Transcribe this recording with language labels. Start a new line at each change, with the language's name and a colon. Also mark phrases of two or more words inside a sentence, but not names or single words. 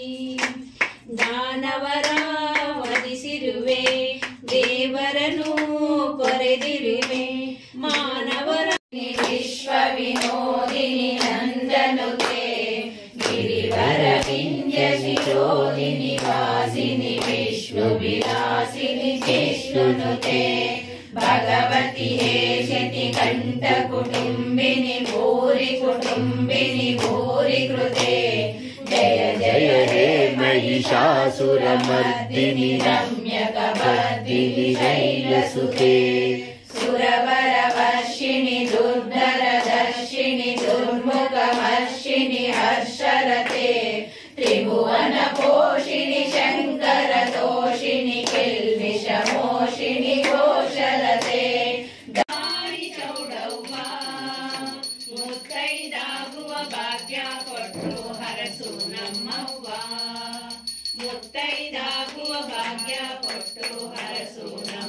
Kannada: ದಾನವರ ವಧಿಸಿರುವೆ ದೇವರನು ಕೊರೆದಿರುವೆ ಮಾನವರ
Sanskrit: ವಿಶ್ವ ವಿನೋದಿನಿ ನಂದನುತೆ ಗಿರಿವರ ವಿಂಧ್ಯ ಶಿರೋದಿನಿ ವಾಸಿನಿ ವಿಷ್ಣು ವಿಲಾಸಿನಿ ಜಿಷ್ಣುನುತೆ ಭಗವತಿ ಹೇಶತಿ ಕಂಠ ಕುಟುಂಬಿನಿ ಭೂರಿ ಕೃತೆ जय जय हे महिषासुरमर्दिनि रम्यकपर्दिनि शैलसुते सुरवरवर्षिणि दुर्धरदर्शिनि दुर्मुखमर्षिणि हर्षरते त्रिभुवन पोषि ತೋಷಿಣಿ ಶಂಕರ ತೋಷಿಣಿ ಕಿಲ್ಬಿಷಮೋಷಿಣಿ ಘೋಷರತೆ ದಾರಿ ಚೌಡವ್ವ
Kannada: ಮುತ್ತೈದಾಗುವ ಭಾಗ್ಯ ಕೊಟ್ಟು ಹರಸು ನಮ್ಮವ್ವ ಮುತ್ತೈದಾಗುವ ಭಾಗ್ಯ ಕೊಟ್ಟು ಹರಸು